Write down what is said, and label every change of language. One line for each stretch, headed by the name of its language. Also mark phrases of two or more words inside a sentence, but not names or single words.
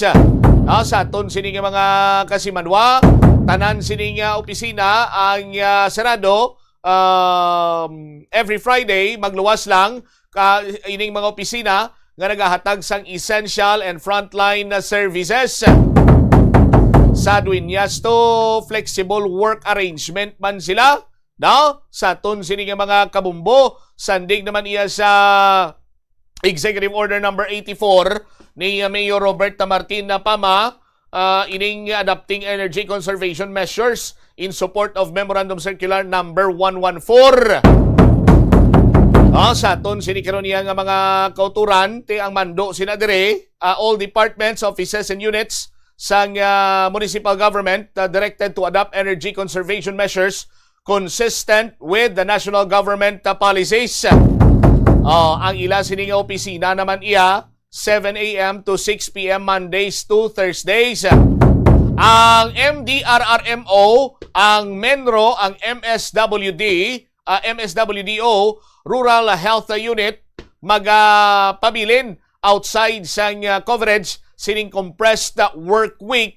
Hiligaynon: Sa aton sini nga mga kasimanwa tanan sining opisina ang sarado every Friday magluwas lang ining mga opisina nga nagahatag sang
English: essential and frontline services.
Hiligaynon: Sa duinyas to
English: flexible work arrangement
Hiligaynon: man sila, no? Sa aton sining mga kabumbo sandig naman iya sa Executive Order number 84 ni Mayor Roberta Martin Pama ining
English: adopting energy conservation measures in support of Memorandum Circular number 114.
Hiligaynon: Sa aton sinikaron niya nga mga kauturan ti ang mando sina dire
English: all departments, offices and units sang municipal government directed to adopt energy conservation measures consistent with the national government policies.
Hiligaynon: Ang ila sining opisina naman iya
English: 7 AM to 6 PM Mondays to Thursdays.
Hiligaynon: Ang MDRRMO, ang MENRO, ang MSWDO, Rural Health Unit, magpabilin outside sang coverage sining
English: compressed work week.